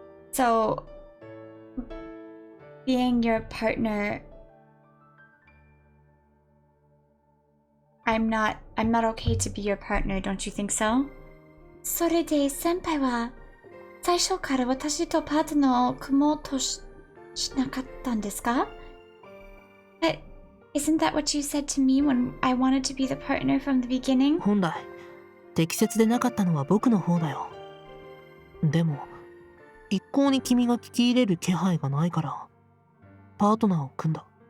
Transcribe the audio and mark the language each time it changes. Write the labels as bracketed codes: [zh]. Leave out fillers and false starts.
[en] So being your partner, I'm not okay to be your partner, don't you think so? [ja] それで先輩は最初から私とパートナーを組もうとしなかったんですか？ [en] Isn't that what you said to me when I wanted to be the partner from the beginning? [ja] 本来適切でなかったのは僕の方だよ。でも一向に君が聞き入れる気配がないからパートナーを組んだ。